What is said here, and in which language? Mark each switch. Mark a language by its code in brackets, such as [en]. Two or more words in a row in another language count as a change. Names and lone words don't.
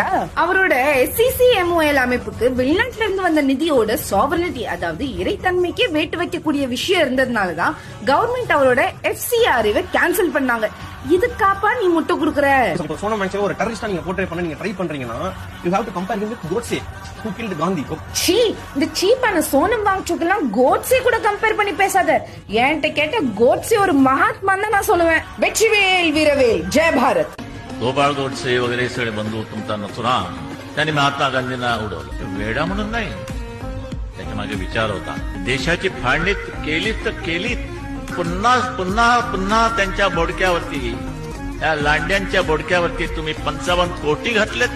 [ta] அவரோட SCCMOL அமைப்புக்கு வெளிநாட்டுல இருந்து வந்த நிதியோட சாவர்னிட்டி, அதாவது இறைத்தன்மைக்கே வேட்டு வைக்கக்கூடிய விஷயம் இருந்ததுனாலதான் கவர்மெண்ட் அவரோட FCRA கேன்சல் பண்ணாங்க. இதுக்காப்பா நீ முட்டை குடுக்குற? சோனம் வாங்சுக் ஒரு டெரரிஸ்டா நீங்க போர்ட்ரே பண்ண நீங்க ட்ரை பண்றீங்கன்னா [en] you have to compare him with Godse who killed Gandhi. [ta] இந்த சீப்பான சோனம் வாங்சுக் எல்லாம் கோட்ஸே கூட கம்பேர் பண்ணி பேசாத. என்கிட்ட கேட்ட கோட்ஸே ஒரு மகாத்மா தான் நான் சொல்லுவேன். வெற்றிவேல் வீரவேல், [mr] जय भारत. गोपाळ गोडसे वगैरे सगळे बंधू तुमचा नसुरा त्यांनी महात्मा गांधींना उडवलं. वेडा म्हणून नाही, त्याच्या मागे विचार होता. देशाची फाळणी केलीच तर केलीच, पुन्हा पुन्हा पुन्हा त्यांच्या बोडक्यावरती, त्या लांड्यांच्या बोडक्यावरती तुम्ही 55 कोटी घातलेत.